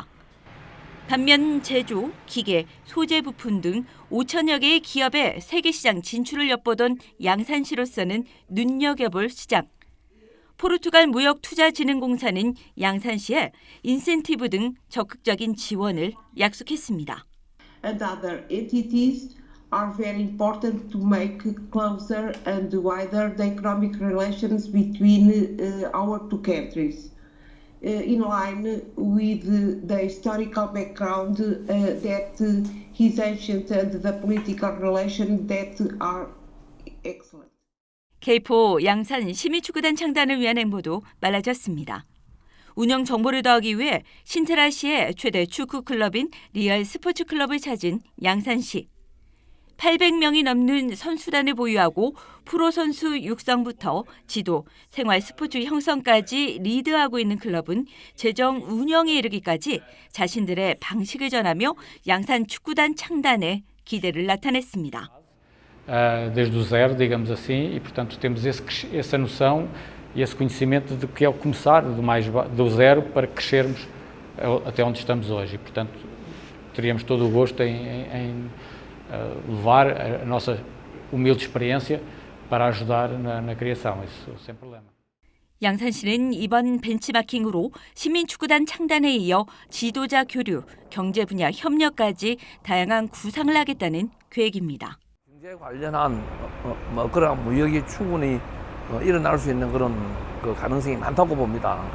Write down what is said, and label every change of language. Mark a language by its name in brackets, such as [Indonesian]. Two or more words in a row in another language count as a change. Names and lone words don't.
[Korean] 반면 제조, 기계, 소재 부품 등 5천여 개의 기업의 세계 시장 진출을 엿보던 양산시로서는 눈여겨볼 시장. 포르투갈 무역투자진흥공사는 양산시에 인센티브 등 적극적인 지원을 약속했습니다. [English] And other entities are very important to make closer and wider the economic relations between our two countries. In line with the historical background that is ancient and the political relations that are excellent. [Korean] K4 양산 시민축구단 창단을 위한 행보도 빨라졌습니다. 운영 정보를 더하기 위해 신테라시의 최대 축구 클럽인 리얼 스포츠 클럽을 찾은 양산시. 800명이 넘는 선수단을 보유하고 프로 선수 육성부터 지도, 생활 스포츠 형성까지 리드하고 있는 클럽은 재정 운영에 이르기까지 자신들의 방식을 전하며 양산 축구단 창단에 기대를 나타냈습니다. [Portuguese] Desde o zero, digamos assim, e portanto temos essa noção e esse conhecimento de que é o começar do zero para crescermos até onde estamos hoje. E portanto teríamos todo o gosto em levar a nossa humilde experiência para ajudar na criação, isso sem problema. [Korean] 양산시는 이번 벤치마킹으로 시민축구단 창단에 이어 지도자 교류, 경제 분야 협력까지 다양한 구상을 하겠다는 계획입니다. 경제 관련한 그런 무역이 충분히 일어날 수 있는 그런 그 가능성이 많다고 봅니다.